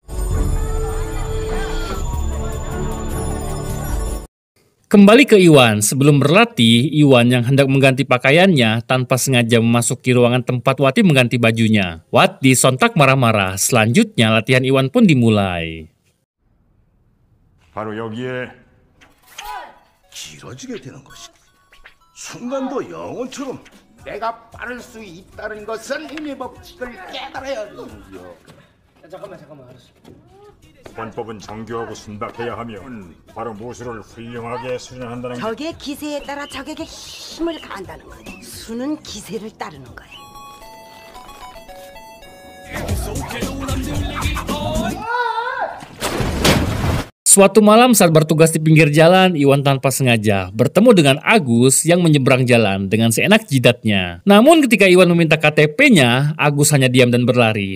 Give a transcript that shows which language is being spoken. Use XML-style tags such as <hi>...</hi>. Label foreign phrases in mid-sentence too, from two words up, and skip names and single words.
<id>Kembali ke Iwan, sebelum berlatih, Iwan yang hendak mengganti pakaiannya tanpa sengaja memasuki ruangan tempat Wati mengganti bajunya. Wati sontak marah-marah, selanjutnya latihan Iwan pun dimulai.</id> <ko>바로 여기에 길어지게 되는 것이다. 순간도 영혼처럼 내가 빠를 수 있다는 것은 힘의 법칙을 깨달아야 하는겨. 잠깐만 알았어. 권법은 정교하고 순박해야 하며 바로 무술을 훌륭하게 수련한다는 게 적의 기세에 따라 적에게 힘을 가한다는 거야. 수는 기세를 따르는 거야.</ko> <id>Suatu malam saat bertugas di pinggir jalan, Iwan tanpa sengaja bertemu dengan Agus yang menyeberang jalan dengan seenak jidatnya. Namun ketika Iwan meminta KTP-nya, Agus hanya diam dan berlari.</id>